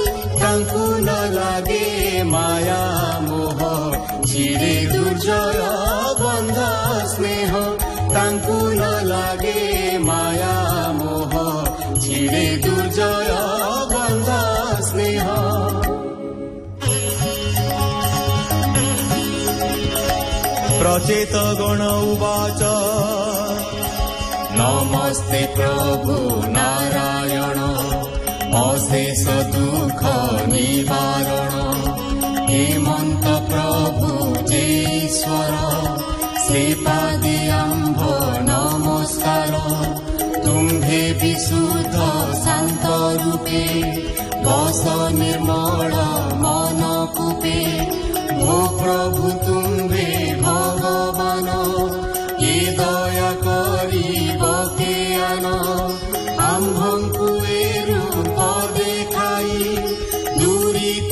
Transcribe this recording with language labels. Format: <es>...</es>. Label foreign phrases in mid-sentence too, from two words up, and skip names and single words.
<or>ତାଙ୍କୁ ନ ଲାଗେ ମାୟା ମୋହ ଚିରେ ଦୁର୍ଜୟ ବନ୍ଧ ସ୍ନେହ ତାଙ୍କୁ ନ ଲାଗେ ମାୟା ମୋହ ଚିରେ ଦୁର୍ଜୟ ବନ୍ଧ ସ୍ନେହ</or> <sa>प्रचेत गण उवाच</sa> <or>ନମସ୍ତେ ପ୍ରଭୁ ନାରାୟଣ ଅଶେଷ ଦୁଃଖ ନିବାରଣ ହେମନ୍ତ ପ୍ରଭୁ ଜେଶ୍ୱର ଶ୍ରୀପାଦେ ଆମ୍ଭ ନମସ୍କାର ତୁମ୍ଭେ ବିଶୁଦ୍ଧ ଶାନ୍ତ ରୂପେ ବସ ନିର୍ମଳ ମନ କୂପେ ଭୋ ପ୍ରଭୁ ତୁମ୍ଭେ ଭଗବାନ ଯେ ଦୟା କରି ବକେ ଆନ ଆମ୍ଭଙ୍କୁ ଏ ରୂପ ଦେଖାଇ ଦୂରିତ</or>